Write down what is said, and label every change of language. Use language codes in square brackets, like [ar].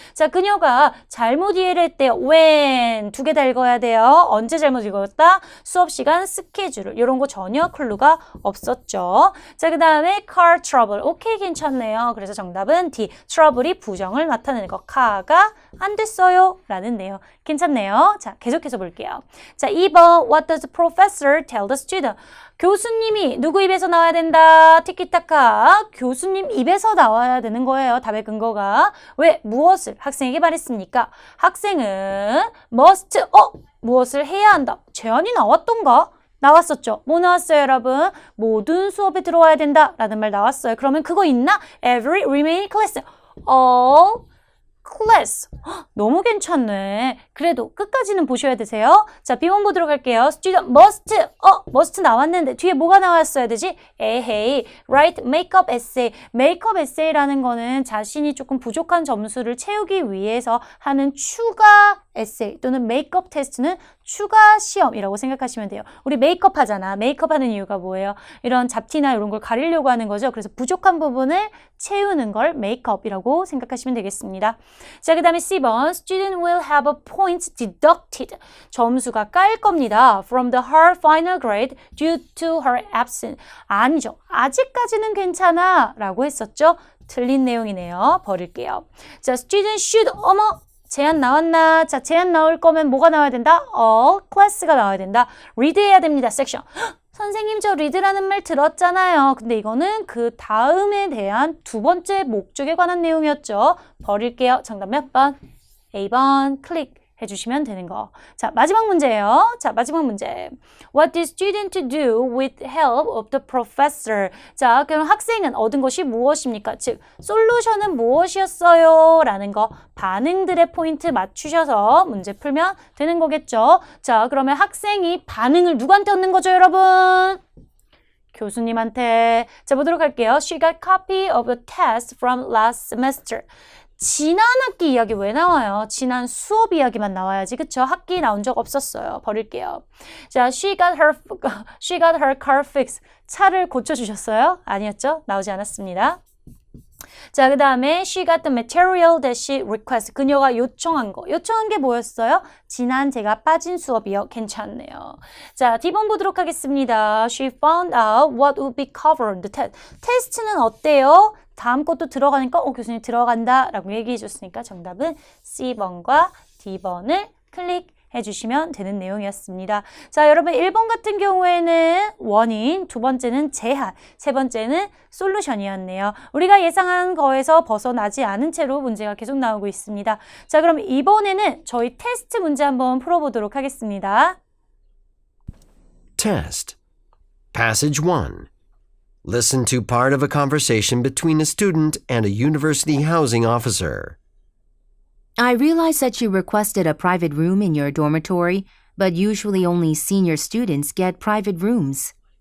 [ko] 자, 그녀가 잘못 이해를 했대요. when 두 개 다 읽어야 돼요. 언제 잘못 읽었다? 수업 시간 스케줄 이런 거 전혀 클루가 없었죠. 자, 그 다음에 car trouble. 오케이, 괜찮네요. 그래서 정답은 D. trouble이 부정을 나타내는 거. car가 안 됐어요 라는 내용. 괜찮네요. 자, 계속해서 볼게요. [en] 자, 2번 What does the professor tell the student? [ko] 교수님이 누구 입에서 나와야 된다? 티키타카. 교수님 입에서 나와야 되는 거예요. 답의 근거가. 왜? 무엇을 학생에게 말했습니까? 학생은 must, 무엇을 해야 한다. 제안이 나왔던가? 나왔었죠. 뭐 나왔어요, 여러분? 모든 수업에 들어와야 된다 라는 말 나왔어요. 그러면 그거 있나? [en] Every remaining class. all class. [ko] 너무 괜찮네. 그래도 끝까지는 보셔야 되세요. 자, B번 보도록 할게요. [en] Student must. [ko] must 나왔는데 뒤에 뭐가 나왔어야 되지? [en] 에헤이. Write makeup essay. [ko] makeup essay라는 거는 자신이 조금 부족한 점수를 채우기 위해서 하는 추가 에세이 또는 메이크업 테스트는 추가 시험이라고 생각하시면 돼요. 우리 메이크업 하잖아. 메이크업 하는 이유가 뭐예요? 이런 잡티나 이런 걸 가리려고 하는 거죠. 그래서 부족한 부분을 채우는 걸 메이크업이라고 생각하시면 되겠습니다. 자, 그 다음에 [en] C번 Student will have a point deducted. [ko] 점수가 깔 겁니다. [en] From the her final grade due to her absence. [ko] 아니죠. 아직까지는 괜찮아 라고 했었죠. 틀린 내용이네요. 버릴게요. 자, [en] Student should, [ko] 제안 나왔나? 자, 제안 나올 거면 뭐가 나와야 된다? class가 나와야 된다. read 해야 됩니다. section. 선생님, 저 read라는 말 들었잖아요. 근데 이거는 그 다음에 대한 두 번째 목적에 관한 내용이었죠. 버릴게요. 정답 몇 번? A번 클릭 해주시면 되는 거. 자, 마지막 문제예요. 자, 마지막 문제. [en] What did student do with help of the professor? [ko] 자, 그럼 학생은 얻은 것이 무엇입니까? 즉, 솔루션은 무엇이었어요? 라는 거 반응들의 포인트 맞추셔서 문제 풀면 되는 거겠죠. 자, 그러면 학생이 반응을 누구한테 얻는 거죠, 여러분? 교수님한테. 자, 보도록 할게요. [en] She got copy of a test from last semester. [ko] 지난 학기 이야기 왜 나와요? 지난 수업 이야기만 나와야지. 그쵸? 학기 나온 적 없었어요. 버릴게요. 자, [en] she got her car fixed. [ko] 차를 고쳐주셨어요? 아니었죠? 나오지 않았습니다. 자, 그 다음에 [en] she got the material that she requested. [ko] 그녀가 요청한 거. 요청한 게 뭐였어요? 지난 제가 빠진 수업이요. 괜찮네요. 자, D번 보도록 하겠습니다. [en] She found out what would be covered in the test. [ko] 테스트는 어때요? 다음 것도 들어가니까 교수님 들어간다 라고 얘기해 줬으니까 정답은 C번과 D번을 클릭해 주시면 되는 내용이었습니다. 자, 여러분 1번 같은 경우에는 원인, 두 번째는 제한, 세 번째는 솔루션이었네요. 우리가 예상한 거에서 벗어나지 않은 채로 문제가 계속 나오고 있습니다. 자, 그럼 이번에는 저희 테스트 문제 한번 풀어보도록 하겠습니다. [en] Test. Passage 1. Listen to part of a conversation between a student and a university housing officer. I realize that you requested a private room in your dormitory, but usually only senior students get private rooms.